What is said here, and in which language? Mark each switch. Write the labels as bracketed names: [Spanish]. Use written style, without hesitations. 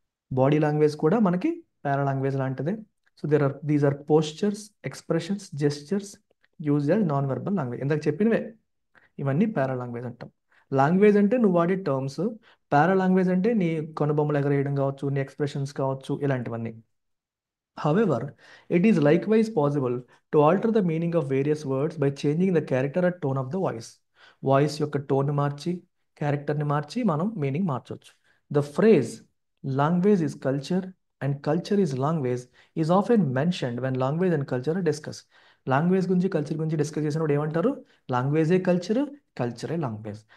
[Telugu] Body language కూడా మనకి paralanguage లాంటిదే. [English] So these are postures, expressions, gestures use as non verbal language. [Telugu] ఇందాక చెప్పినవే ఇవన్నీ పారాలాంగ్వేజ్ అంటాం. లాంగ్వేజ్ అంటే నువ్వు వాడే టర్మ్స్, పారాలాంగ్వేజ్ అంటే నీ కనుబొమ్మలు ఎగరేయడం కావచ్చు, నీ ఎక్స్ప్రెషన్స్ కావచ్చు, ఇలాంటివన్నీ. [English] However, it is likewise possible to alter the meaning of various words by changing the character or tone of the voice. [Telugu] Voice యొక్క టోన్ మార్చి, క్యారెక్టర్ని మార్చి మనం మీనింగ్ మార్చవచ్చు. [English] The phrase language is culture and culture is language is often mentioned when language and culture discuss. [Telugu] Language గురించి culture గురించి discuss చేసినప్పుడు ఏమంటారు? లాంగ్వేజే culture, కల్చరే language.